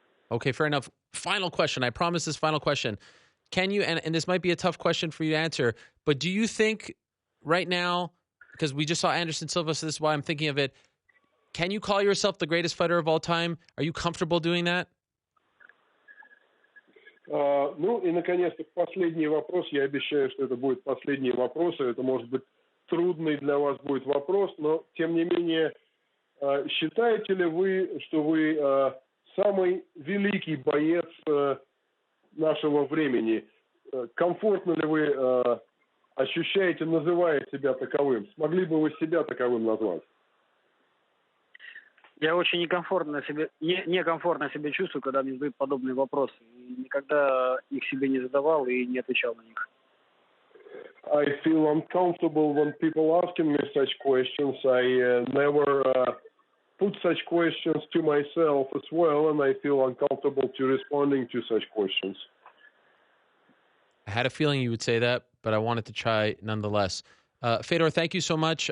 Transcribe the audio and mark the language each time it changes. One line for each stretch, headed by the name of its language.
English: Okay, fair enough. Final question. I promise this final question. Can you, and this might be a tough question for you to answer, but do you think right now, because we just saw Anderson Silva, so this is why I'm thinking of it, can you call yourself the greatest fighter of all time? Are you comfortable doing that?
Russian: Ну и, наконец-то, последний вопрос. Я обещаю, что это будет последний вопрос. Это, может быть, трудный для вас будет вопрос, но, тем не менее, считаете ли вы, что вы самый великий боец нашего времени? Комфортно ли вы ощущаете, называя себя таковым? Смогли бы вы себя таковым назвать? Я очень некомфортно себя чувствую, когда мне задают подобные вопросы. И никогда их себе не задавал и не отвечал на них.
English: I feel uncomfortable when people asking me such questions. I never put such questions to myself as well, and I feel uncomfortable to responding to such questions. I had a feeling you would say that, but I wanted to try nonetheless. Fedor, thank you so much.